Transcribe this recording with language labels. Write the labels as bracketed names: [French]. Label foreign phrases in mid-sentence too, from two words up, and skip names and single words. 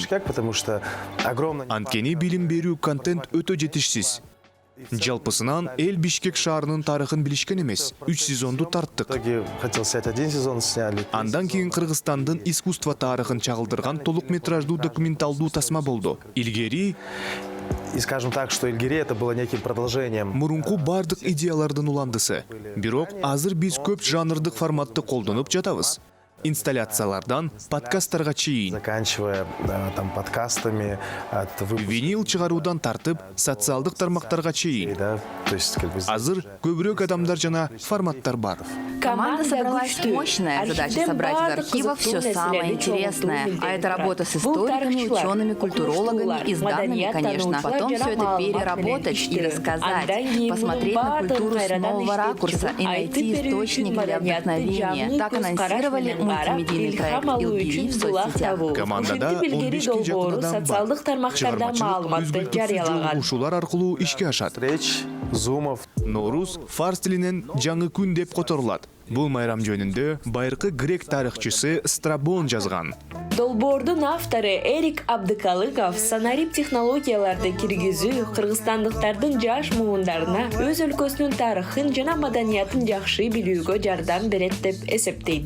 [Kyrgyz] Анткени билим берүү контент өтө жетишсиз. Жалпысынан эл Бишкек шаарынын тарыхын билишкен эмес. 3 сезонду тарттык. Андан кийин Кыргызстандын искусство тарыхын чагылдырган толук метраждуу документалдуу тасма болду. Илгери [Russian] И скажем так, что Илгери это было неким продолжением. [Kyrgyz] Мурунку бардык идеялардын уландысы. Бирок азыр биз көп жанрдык форматты колдонуп жатабыз. Инсталляциялардан подкасттарга чейин. [Russian] Заканчивая там подкастами, [Kyrgyz] винил чыгаруудан тартып, социалдык тармактарга чейин. Азыр көбүрөөк адамдар жана форматтар бар. [Russian] Команда собралась мощная задача собрать в архивах все самое интересное. А это работа с историками, учеными, культурологами и с данными, конечно. Потом все это переработать и рассказать, посмотреть на культуру с нового ракурса и найти источник для вдохновения. Так анонсировали мультимедийный проект «Илгери» в соцсетях. [Kyrgyz] Командада 15 жакын адам бар. Чыгармачылык өзгөртүүсүз жолугушуулар аркылуу ишке ашат. Ноорус фарс тилинен жаңы күн деп которулат. Бул майрам жөнүндө байыркы грек тарыхчысы Страбон жазган. Долбоордун автору Эрик Абдыкалыков санарип технологияларды киргизүү кыргызстандыктардын жаш муундарына өз өлкөсүнүн тарыхын жана маданиятын жакшы билүүгө жардам берет деп эсептейт.